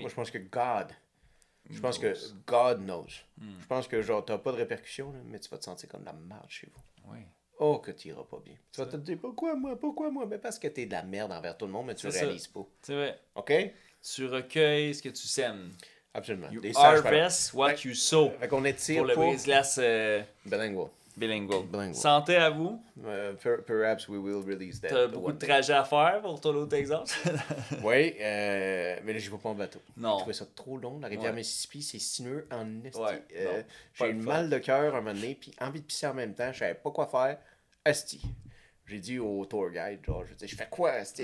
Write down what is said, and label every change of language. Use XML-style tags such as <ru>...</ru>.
<fr>Moi, je pense que God. Je pense que God knows. Je pense que genre, t'as pas de répercussions, là, mais tu vas te sentir comme de la merde chez vous. Oui. Oh, que tu iras pas bien. Tu vas te dire, pourquoi moi? Mais parce que t'es de la merde envers tout le monde, mais tu le réalises pas. C'est vrai. OK? Tu recueilles ce que tu sèmes. Absolument.</fr> <en>You harvest what you sow.</en> <fr>Fait qu'on étire pour le brise-glace</fr> <en>bilingual.</en> <fr>Santé à vous.</fr> <en>Perhaps we will release that.</en> <fr>T'as beaucoup de trajets à faire pour ton autre Texas. Oui, mais là, j'y vais pas en bateau. Non. J'ai trouvé ça trop long. La rivière Mississippi, c'est sinueux en esti. Ouais, j'ai eu mal de cœur un moment donné, puis envie de pisser en même temps. Je savais pas quoi faire. Esti. J'ai dit au tour guide, genre, je fais quoi, esti?</fr>